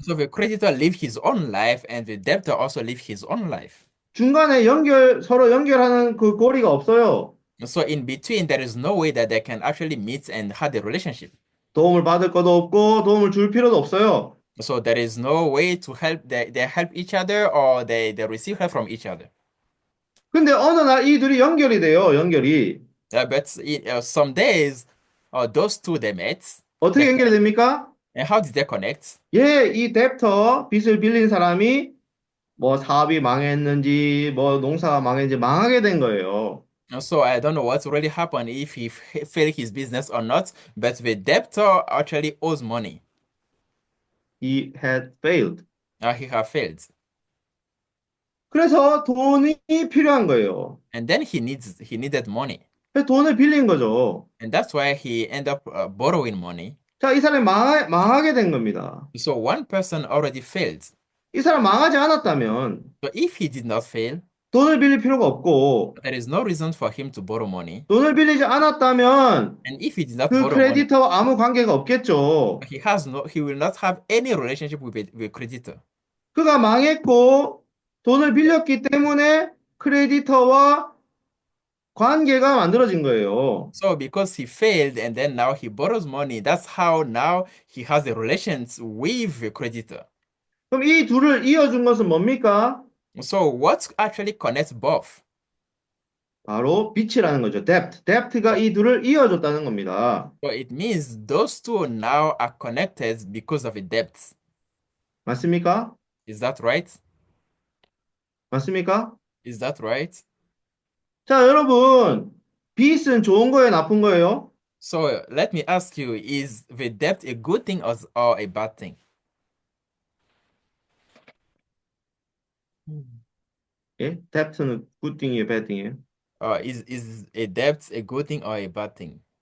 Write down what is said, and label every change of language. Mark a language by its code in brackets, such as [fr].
[en] So the creditor live his own life and the debtor also live his own life. [ko] 중간에 서로 연결하는 그 고리가 없어요. [en] So in between, there is no way that they can actually meet and have a relationship. [ko] 도움을 받을 것도 없고 도움을 줄 필요도 없어요. [en] So there is no way to help they help each other or they receive help from each other. [ko] 근데 어느 날 이 둘이 연결이 돼요. 연결이. [en] But some days, those two they met. [ko] 어떻게 [en] They [ko] 연결이 됩니까? [en] And how did they connect? [ko] 이 뎁터 빚을 빌린 사람이 뭐 사업이 망했는지 뭐 농사가 망했는지 망하게 된 거예요. [en] And so I don't know what really happened if he failed his business or not, but the debtor actually owes money. He had failed. He have failed. [ko] 그래서 돈이 필요한 거예요. [en] And then he needed money. [ko] 그래서 돈을 빌린 거죠. [en] And that's why he ended up borrowing money. [ko] 자, 이 사람이 망하게 된 겁니다. [en] So one person already failed. [ko] 이 사람 망하지 않았다면 [en] So if he did not fail, [ko] 돈을 빌릴 필요가 없고 [en] there is no reason for him to borrow money. [ko] 돈을 빌리지 않았다면 [en] And if he did not [ko] 그 [en] borrow money, [ko] 크레디터와 아무 관계가 없겠죠. [en] he will not have any relationship with creditor. [ko] 그가 망했고 돈을 빌렸기 때문에 크레디터와 관계가 만들어진 거예요. [en] So because he failed and then now he borrows money, that's how now he has a relations with the creditor. [ko] 그럼 이 둘을 이어준 것은 뭡니까? [en] So what actually connects both? [ko] 바로 빚이라는 거죠. debt. debt가 이 둘을 이어줬다는 겁니다. [en] So it means those two now are connected because of a debt. [ko] 맞습니까? [en] Is that right? [ko] 맞습니까? [en] Is that right? [ko] 자, 여러분, 빚은 좋은 거예요, 나쁜 거예요? [en] So let me ask you, is the debt a good thing or a bad thing? [ko] 예? debt는 [en] good thing [ko] 이에요, [en] bad thing [ko] 이에요? [en] Is a debt a good thing or a bad thing?